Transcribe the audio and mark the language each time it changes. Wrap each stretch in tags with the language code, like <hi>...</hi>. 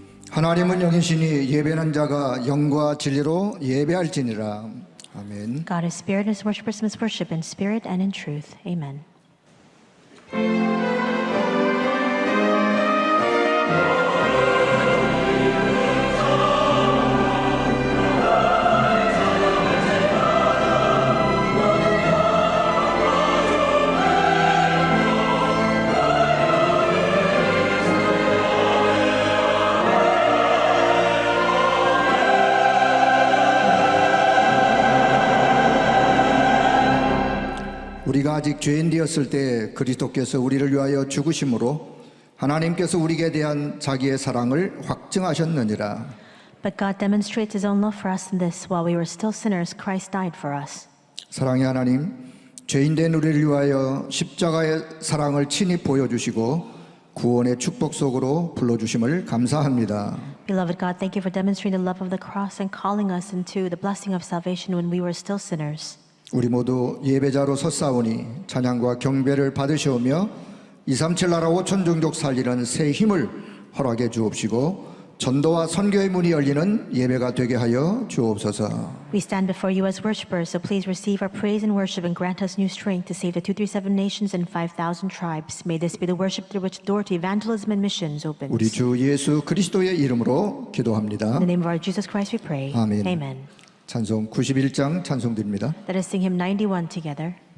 <ko>하나님은 영이시니 예배하는 자가 영과 진리로 예배할지니라. 아멘.</ko> <en>God is spirit, and his worshippers must worship in spirit and in truth. Amen.</en> <ko>우리가 아직 죄인 되었을 때 그리스도께서 우리를 위하여 죽으심으로 하나님께서 우리에게 대한 자기의 사랑을 확증하셨느니라.</ko> <en>But God demonstrates his own love for us in this: while we were still sinners, Christ died for us.</en> <ko>사랑의 하나님, 죄인된 우리를 위하여 십자가의 사랑을 친히 보여주시고 구원의 축복 속으로 불러주심을 감사합니다.</ko> <en>Beloved God, thank you for demonstrating the love of the cross and calling us into the blessing of salvation when we were still sinners.</en> <ko>우리 모두 예배자로 섰사오니 찬양과 경배를 받으시오며 237 나라 5천 종족 살리는 새 힘을 허락해 주옵시고 전도와 선교의 문이 열리는 예배가 되게 하여 주옵소서.</ko> <en>We stand before you as worshipers, so please receive our praise and worship and grant us new strength to save the 237 nations and 5,000 tribes. May this be the worship through which door to evangelism and missions opens.</en> <ko>우리 주 예수 그리스도의 이름으로 기도합니다.</ko> <en>In the name of our Jesus Christ we pray.</en> <ko>아멘.</ko> <en>Amen.</en> <ko>찬송 91장 찬송드립니다.</ko> <en>Let us sing hymn 91 together.</en>